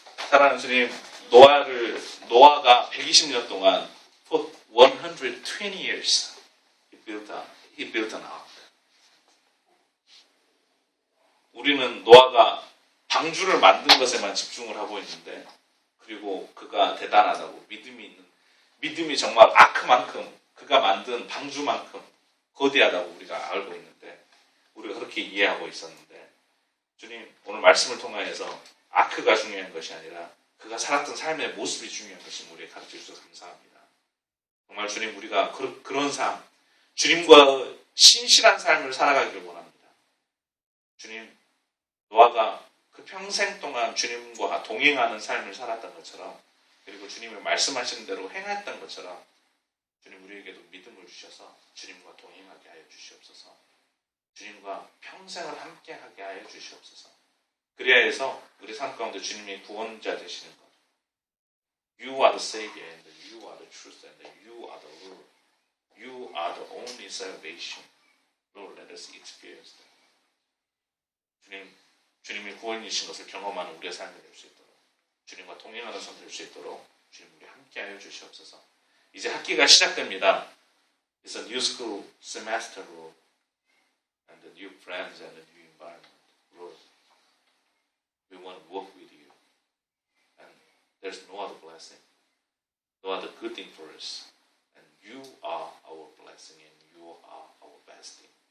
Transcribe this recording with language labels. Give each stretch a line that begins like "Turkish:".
Korean: 사랑하는 주님, 노아가 120년 동안
English: for 120 years he built an ark.
Korean: 우리는 노아가 방주를 만든 것에만 집중을 하고 있는데 그리고 그가 대단하다고 믿음이 정말 아크만큼 그가 만든 방주만큼 거대하다고 우리가 알고 있는데 우리가 그렇게 이해하고 있었는데 주님 오늘 말씀을 통하여서 아크가 중요한 것이 아니라 그가 살았던 삶의 모습이 중요한 것을 우리에게 가르쳐 주셔서 감사합니다. 정말 주님 우리가 그런 삶 주님과 신실한 삶을 살아가기를 원합니다. 주님 노아가 그 평생 동안 주님과 동행하는 삶을 살았던 것처럼 그리고 주님의 말씀하시는 대로 행했던 것처럼 주님 우리에게도 믿음을 주셔서 주님과 동행하게 하여 주시옵소서. 주님과 평생을 함께하게 하여 주시옵소서. 그리하여 해서 우리 삶 가운데 주님의 구원자 되시는 것.
English: You are the Savior and you are the truth and you are the Lord. You are the only salvation. Lord, let us experience that.
Korean: 주님이 구원이신 것을 경험하는 우리의 삶이 될 수 있도록 주님과 동행하는 삶 될 수 있도록 주님 우리 함께하여 주시옵소서. 이제 학기가 시작됩니다.
English: It's a new school semester, Lord, and the new friends and the new environment, Lord. We want to work with you, and there's no other blessing, no other good thing for us, and you are our blessing and you are our best thing.